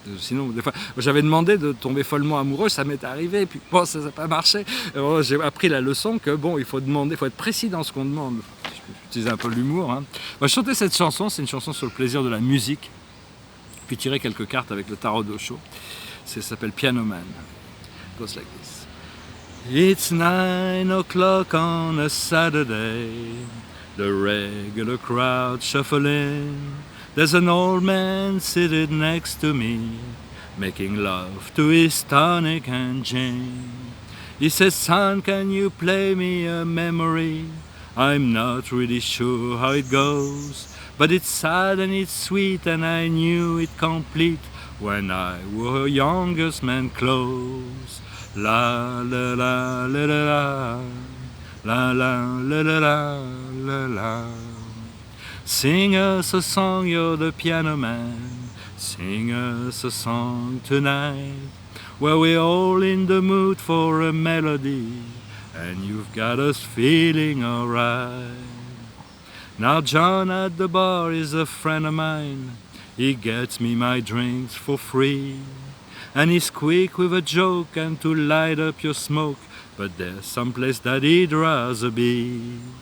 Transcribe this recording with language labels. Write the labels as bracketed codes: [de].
[fr] Sinon, des fois, j'avais demandé de tomber follement amoureux, ça m'est arrivé, et puis bon, ça n'a pas marché. Alors, j'ai appris la leçon que bon, il faut être précis dans ce qu'on demande. J'utilise un peu l'humour. Je chantais cette chanson, c'est une chanson sur le plaisir de la musique, puis tirer quelques cartes avec le tarot d'Osho. Ça s'appelle Piano Man. [en] It goes like this. It's 9 o'clock on a Saturday, the regular crowd shuffling. There's an old man sitting next to me, making love to his tonic and gin. He says, son, can you play me a memory? I'm not really sure how it goes, but it's sad and it's sweet and I knew it complete when I wore youngest man clothes. La la la la la la la la la la la la. Sing us a song, you're the piano man. Sing us a song tonight, where we're all in the mood for a melody, and you've got us feeling alright. Now John at the bar is a friend of mine. He gets me my drinks for free, and he's quick with a joke and to light up your smoke, but there's some place that he'd rather be.